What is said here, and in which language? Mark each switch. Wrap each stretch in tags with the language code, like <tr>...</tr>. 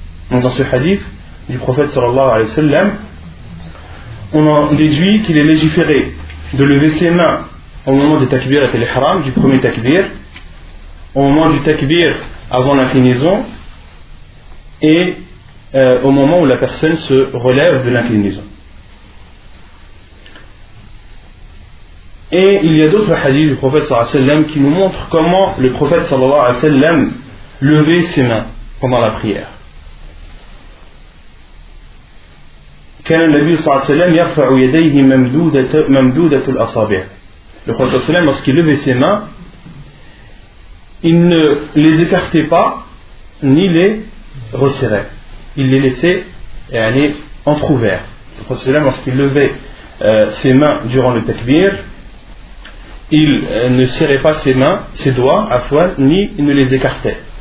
<fr>Donc dans ce hadith du prophète sallallahu alayhi wa sallam, on en déduit qu'il est légiféré de lever ses mains au moment du takbir et de l'ihram, du premier takbir, au moment du takbir avant l'inclinaison et au moment où la personne se relève de l'inclinaison. Et il y a d'autres hadiths du prophète sallallahu alayhi wa sallam qui nous montrent comment le prophète sallallahu alayhi wa sallam levait ses mains pendant la prière.</fr> <ar>كان النبي صلى الله عليه وسلم يرفع يديه ممدودة الأصابع.</ar> <fr>Le prophète sallallahu alayhi wa sallam, lorsqu'il levait ses mains, il ne les écartait pas, ni les resserrait. Il les laissait aller entr'ouverts. Le prophète sallallahu alayhi wa sallam, lorsqu'il levait ses mains durant le takbir, il ne serrait pas ses mains, ses doigts, à fois, ni ne les écartait.</fr>